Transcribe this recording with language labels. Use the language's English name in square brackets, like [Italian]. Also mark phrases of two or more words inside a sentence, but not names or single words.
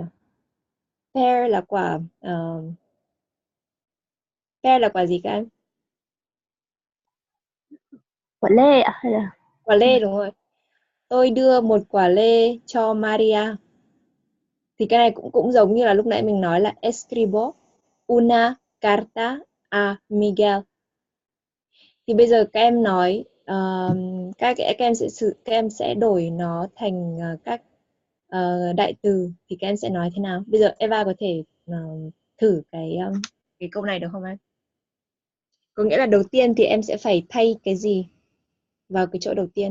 [Vietnamese] Pear là quả pear là quả gì các em? Quả lê à? Hay là Quả lê, đúng rồi. Tôi đưa một quả lê cho Maria. Thì cái này cũng giống như là lúc nãy mình nói là [Spanish] escribo una carta a Miguel. [Vietnamese] Thì bây giờ các em nói các em sẽ đổi nó thành các đại từ, thì các em sẽ nói thế nào? Bây giờ Eva có thể thử cái câu này được không em? Có nghĩa là đầu tiên thì em sẽ phải thay cái gì vào cái chỗ đầu tiên?